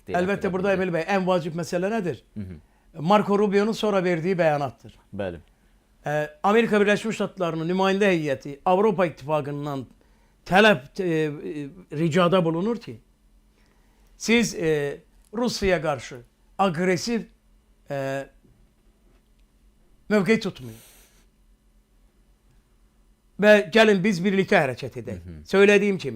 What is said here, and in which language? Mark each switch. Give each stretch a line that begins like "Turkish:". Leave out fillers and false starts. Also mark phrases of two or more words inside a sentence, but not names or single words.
Turkish: Elbette burada Emil Bey en vacip mesele nedir? Marco Rubio'nun sonra verdiği beyanattır.
Azerbaijani: Bəli. Amerika Birleşmiş Ştatları'nın nümayəndə heyəti Avropa İttifakı'ndan tələb
Turkish: ricada bulunur
Azerbaijani: ki siz
Turkish: Rusya'ya karşı
Azerbaijani: agresif mövqe tutmayın.
Turkish: Ve gelin biz birlikte hareket edelim. Söylediğim kimi.